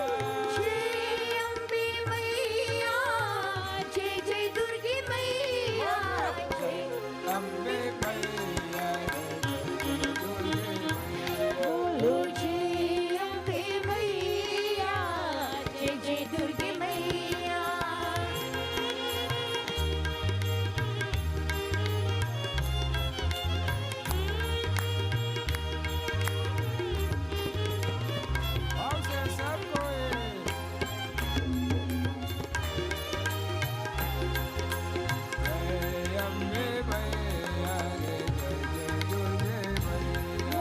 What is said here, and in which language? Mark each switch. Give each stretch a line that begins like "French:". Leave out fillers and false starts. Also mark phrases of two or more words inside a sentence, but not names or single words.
Hindi: जय अम्बे मैया, जय जय दुर्गे मैया। अम्बे मैया, जय जय दुर्गे मैया. बोलो जय अम्बे मैया, जय जय दुर्गे मैया। और से सब कोई जय अम्बे मैया, जय जय दुर्गे मैया.